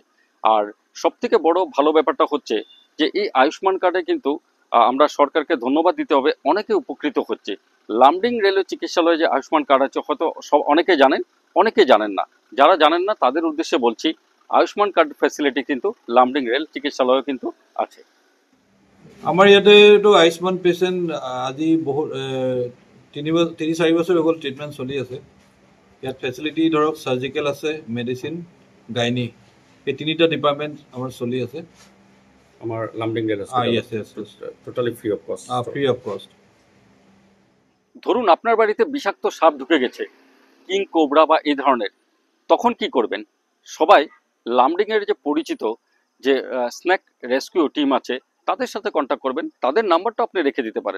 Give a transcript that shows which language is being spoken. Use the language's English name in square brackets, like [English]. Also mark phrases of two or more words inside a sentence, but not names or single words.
[Bangla] আর সবথেকে বড় ভালো ব্যাপারটা হচ্ছে যে এই আয়ুষ্মান কার্ডে কিন্তু আমরা সরকারকে ধন্যবাদ দিতে হবে, অনেকে উপকৃত হচ্ছে। লামডিং রেলওয়ে চিকিৎসালয়ে যে আয়ুষ্মান কার্ড আছে, হয়তো অনেকে জানেন, অনেকে জানেন না। যারা জানেন না তাদের উদ্দেশ্যে বলছি, আয়ুষ্মান কার্ড ফ্যাসিলিটি কিন্তু লামডিং রেল চিকিৎসালয়ে কিন্তু আছে। [Assamese] আমাৰ ইয়াতেতো আয়ুষ্মান পেচেণ্ট আজি বহুত 3-4 বছৰ হৈ গ'ল ট্ৰিটমেণ্ট চলি আছে। ইয়াত ফেচিলিটি ধৰক চাৰ্জিকেল আছে, মেডিচিন, গাইনী, এই তিনিটা ডিপাৰ্টমেণ্ট আমাৰ চলি আছে [Bangla] আমার লামডিং রেল [English] totally free of cost. free of cost. [Bangla] ধরুন আপনার বাড়িতে বিষাক্ত সাপ ঢুকে গেছে, কিং কোবরা বা এই ধরনের, তখন কি করবেন? সবাই লামডিং এর যে পরিচিত যে [English] snake rescue team [Bangla] আছে তাদের সাথে কন্ট্যাক্ট করবেন, তাদের নাম্বারটা আপনি রেখে দিতে পারেন।